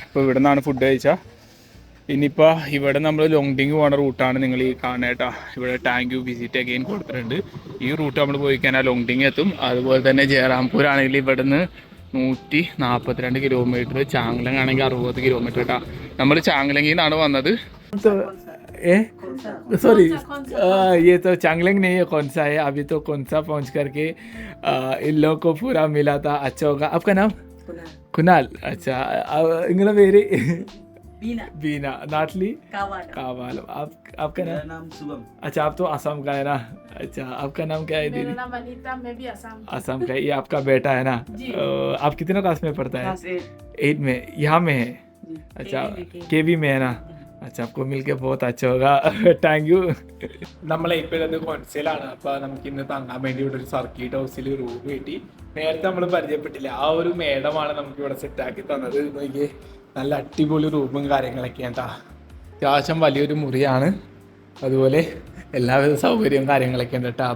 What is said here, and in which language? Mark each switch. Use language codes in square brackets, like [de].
[ml] ഇപ്പോൾ ഇവിടെ നിന്നാണ് ഫുഡ് കഴിച്ചാൽ. ഇനിയിപ്പോൾ ഇവിടെ നമ്മൾ ലോങ്ഡിങ് പോകുന്ന റൂട്ടാണ് നിങ്ങൾ ഈ കാണുന്നത് കേട്ടോ. ഇവിടെ [en] thank you visit again [ml] കൊടുത്തിട്ടുണ്ട്. ഈ റൂട്ട് നമ്മൾ പോയി കഴിഞ്ഞാൽ ലോങ്ഡിങ് എത്തും. അതുപോലെ തന്നെ ജയറാംപൂർ ആണെങ്കിൽ ഇവിടുന്ന് 142 കിലോമീറ്റർ, ചാങ്ലങ് ആണെങ്കിൽ 60 കിലോമീറ്റർ കേട്ടോ. നമ്മൾ ചാങ്ലങ്ങിൽ നിന്നാണ് വന്നത്. [hi] सॉरी ये तो चांगलिंग नहीं है, कौन सा है. अभी तो कौन सा पहुँच करके इन लोगों को पूरा मिला था. अच्छा होगा. आपका नाम? कुणाल. अच्छा इंग्लिश मेरे बीना नाटली कावाल. आपका नाम? शुभम. अच्छा आप तो असम का है ना. अच्छा आपका नाम क्या है दीदी? मेरा नाम अनीता, मैं भी असम का. ये आपका बेटा है ना? आप कितने क्लास में पढ़ता है? 8 में. यहाँ में है? अच्छा केवी में है ना. अच्छा आपको मिलके बहुत अच्छा होगा. [en] Thank you. [ml] നമ്മളെ ഇപ്പോഴത് കൊൻസയിലാണ്. അപ്പോൾ നമുക്ക് ഇന്ന് തങ്ങാൻ വേണ്ടി ഇവിടെ ഒരു സർക്കിട്ട് ഹൗസിൽ റൂം കിട്ടി. നേരത്തെ നമ്മൾ പരിചയപ്പെട്ടില്ല, ആ ഒരു മേഡമാണ് നമുക്ക് ഇവിടെ സെറ്റാക്കി തന്നത്. നോക്കിയേ നല്ല അടിപൊളി റൂമും കാര്യങ്ങളൊക്കെയാണ് കേട്ടോ. അത്യാവശ്യം വലിയൊരു മുറിയാണ്, അതുപോലെ എല്ലാവിധ സൗകര്യവും കാര്യങ്ങളൊക്കെ ഉണ്ട് കേട്ടോ.